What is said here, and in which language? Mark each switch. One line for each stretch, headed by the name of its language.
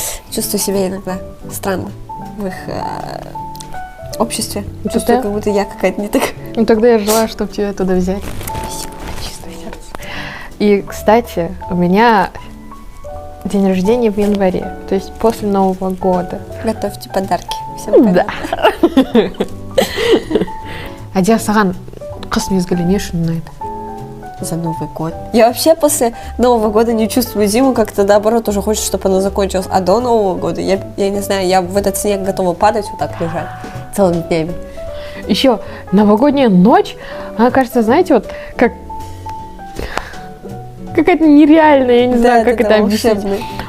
Russian: Чувствую себя иногда странно в их обществе. Чувствую, как будто я какая-то не так. Ну тогда я желаю, чтобы тебя туда взять. Спасибо. Чистое сердце. И, кстати, у меня день рождения в январе, то есть после Нового года. Готовьте подарки. Всем пока. Да.
Kazakh: Адия, саған қыс мезгілі не үшін ұнайды?
Russian: За Новый год. Я вообще после Нового года не чувствую зиму, как-то наоборот уже хочется, чтобы она закончилась. А до Нового года, я не знаю, я в этот снег готова падать, вот так лежать целыми днями. Еще новогодняя ночь, она кажется, знаете, вот как какая-то нереальная, я не знаю, как это объяснить.